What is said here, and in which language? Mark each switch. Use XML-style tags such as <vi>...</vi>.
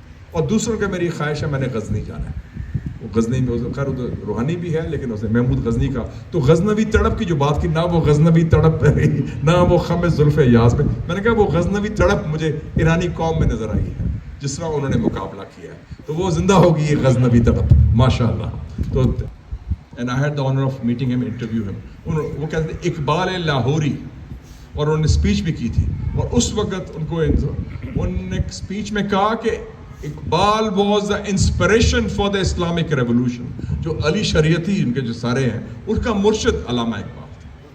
<ur>اور دوسروں کا میری خواہش ہے میں نے غزنی جانا ہے. وہ غزنی میں خیر روحانی بھی ہے, لیکن اس نے محمود غزنی کا تو غزنوی تڑپ کی جو بات کی, نہ وہ غزنوی تڑپ رہی نہ وہ خم زلف یاز میں نے کہا وہ غزنوی تڑپ مجھے ایرانی قوم میں نظر آئی ہے, جس طرح انہوں نے مقابلہ کیا ہے, تو وہ زندہ ہوگی یہ غزنوی تڑپ ماشاء اللہ.</ur> <en>تو and I had the honor of meeting him, interview him.</en> <ur>وہ کہتے ہیں اقبال لاہوری, اور انہوں نے اسپیچ بھی کی تھی, اور اس وقت ان کو انہوں نے اسپیچ میں کہا کہ</ur> <en>Iqbal was the inspiration for the Islamic revolution.</en> <ur>جو علی شریعتی ان کے جو سارے ہیں ان کا مرشد علامہ اقبال تھا.</ur>